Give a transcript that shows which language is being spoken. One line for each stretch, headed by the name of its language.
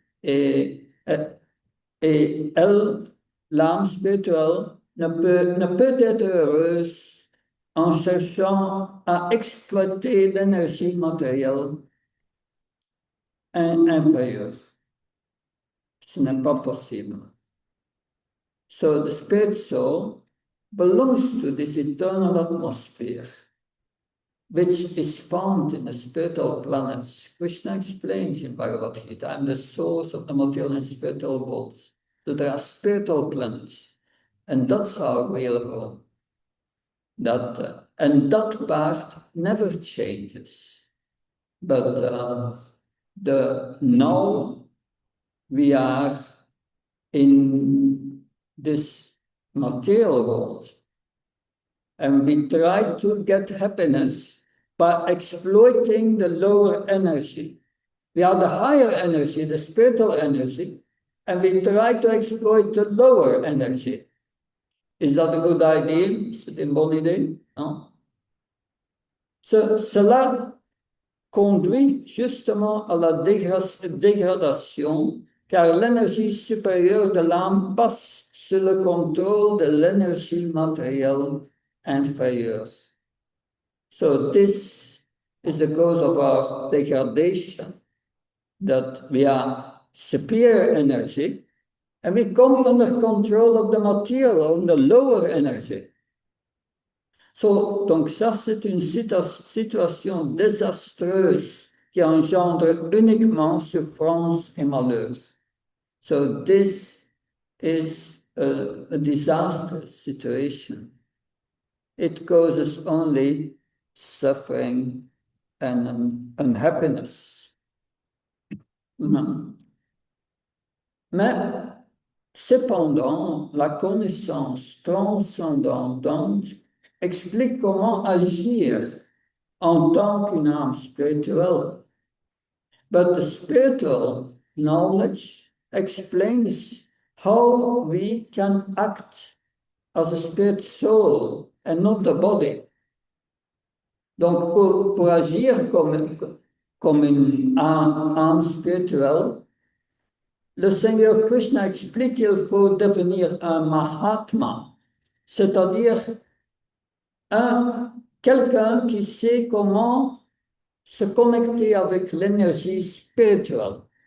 French: Et elle, l'âme spirituelle, ne peut être heureuse en cherchant à exploiter l'énergie matérielle inférieure. Ce n'est pas possible.
English: So the spirit soul belongs to this eternal atmosphere, which is found in the spiritual planets. Krishna explains in Bhagavad Gita, I'm the source of the material and spiritual worlds. So there are spiritual planets, and that's our real home. And that part never changes. But now we are in this material world, and we try to get happiness by exploiting the lower energy. We are the higher energy, the spiritual energy, and we try to exploit the lower energy. Is that a good idea?
French: C'est une bonne idée? Non? Cela conduit justement à la dégradation, car l'énergie supérieure de l'âme passe sous le contrôle de l'énergie matérielle inférieure.
English: So this is the cause of our degradation, that we are superior energy, and we come under control of the material, the lower energy.
French: So, donc ça, c'est une situation désastreuse qui engendre uniquement souffrance et malheur.
English: So this is a disastrous situation. It causes only suffering and unhappiness.
French: Mais cependant, la connaissance transcendante explique comment agir en tant qu'une âme spirituelle.
English: But the spiritual knowledge explains how we can act as a spirit soul and not the body.
French: Donc, pour agir comme une âme spirituelle, le Seigneur Krishna explique qu'il faut devenir un Mahatma, c'est-à-dire quelqu'un qui sait comment se connecter avec l'énergie spirituelle.